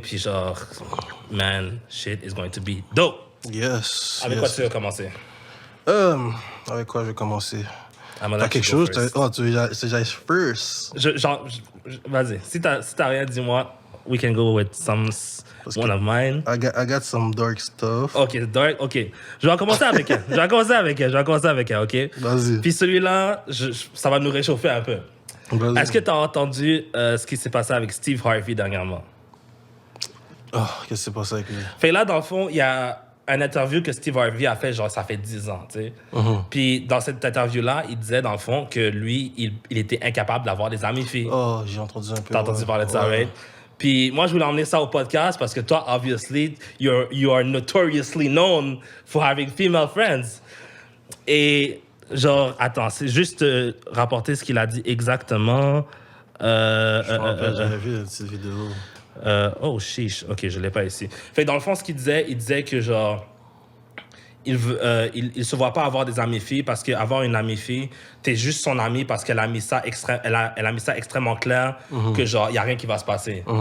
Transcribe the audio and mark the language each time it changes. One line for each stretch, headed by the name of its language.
French: Puis genre,
English: man, shit is going to be dope. Yes.
French: Avec quoi tu veux commencer? Avec quoi je vais commencer? T'as quelque chose? Tu veux j'aille first? Vas-y. Si t'as rien, dis-moi.
English: We can go with one of mine. I got some dark stuff. OK, dark. OK.
French: Je vais commencer avec elle. Je vais commencer avec elle, OK? Vas-y. Puis celui-là, ça va nous réchauffer un peu. Vas-y. Est-ce que t'as entendu ce qui s'est passé avec Steve Harvey dernièrement? Oh, qu'est-ce qui s'est passé avec lui? Fait là, dans le fond, il y a une interview que Steve Harvey a fait, genre, ça fait 10 ans, tu sais. Puis dans cette interview-là, il disait, dans le fond, que lui, il était incapable d'avoir des amis filles. Oh, j'ai entendu un peu. T'as entendu parler de ça, right? Puis moi, je voulais emmener ça au podcast parce que toi, obviously,
English: you are notoriously known for having female friends.
French: Et genre, attends, c'est juste rapporter ce qu'il a dit exactement. J'avais vu la petite vidéo. Oh, chiche. OK, je l'ai pas ici. Fait que dans le fond, ce qu'il disait que genre... Il se voit pas avoir des amies filles parce qu'avoir une amie fille, t'es juste son amie parce qu'elle a mis ça elle a mis ça extrêmement clair que genre, il y a rien qui va se passer.